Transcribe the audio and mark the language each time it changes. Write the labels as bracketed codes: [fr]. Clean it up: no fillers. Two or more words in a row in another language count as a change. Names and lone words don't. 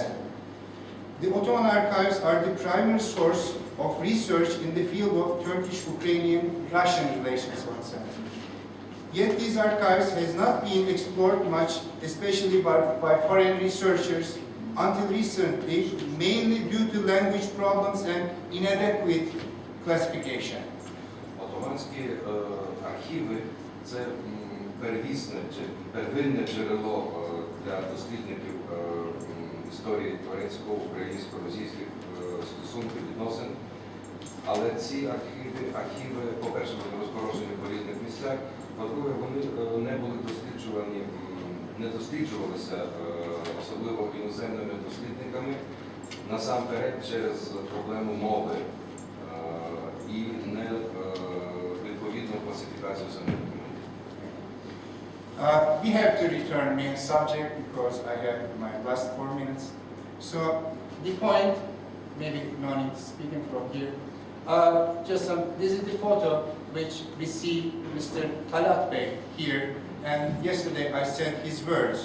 [en] The Ottoman archives are the primary source of research in the field of Turkish-Ukrainian-Russian relations. Yet these archives has not been explored much, especially by foreign researchers, until recently, mainly due to language problems and inadequate classification. [uk] Отоманські архіви – це первісне чи первинне джерело для дослідників історії турецько-українсько-російських стосунків, відносин. Але ці архіви, по-перше, вони розпорошені по різних місцях, по-друге, вони не досліджувалися особливо іноземними дослідниками, насамперед через проблему мови і не відповідну класифікацію самих документів. [en] We have to return main subject because I have my last 4 minutes. So the point, maybe no need speaking from here. This is the photo which we see Mr. Talat Bey here, and yesterday I said his words.